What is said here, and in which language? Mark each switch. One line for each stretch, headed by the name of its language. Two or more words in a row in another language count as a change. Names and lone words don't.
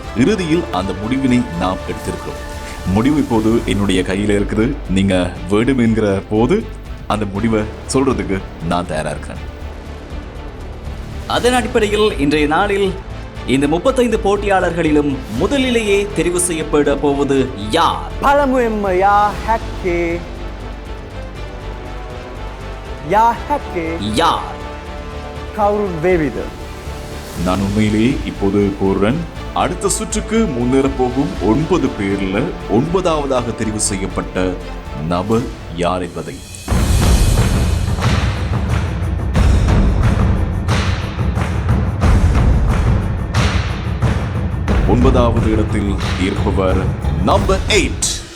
Tamil: இறுதியில் அந்த முடிவினை நாம் எடுத்திருக்கிறோம். முடிவு இப்போது என்னுடைய கையில் இருக்குது. நீங்க வேண்டும் என்கிற போது அந்த முடிவை சொல்றதுக்கு நான் தயாரா இருக்கிறேன். அதன் அடிப்படையில் இன்றைய நாளில் இந்த 35 போட்டியாளர்களிலும் முதலிலேயே தெரிவு செய்யப்பட போவது யார்?
Sinhala: පළමුවෙන්ම යා හැක්කේ
Tamil: யார்?
Sinhala: කවුරුන් වේවිද?
Tamil: நான் உண்மையிலேயே இப்போது கூறுறேன், அடுத்த சுற்றுக்கு முன்னேற போகும் 9 பேர்ல 9ஆவதாக தெரிவு செய்யப்பட்ட நபர் யார் என்பதை. ஒன்பதாவது இடத்தில் இருப்பவர் நம்பர் 8.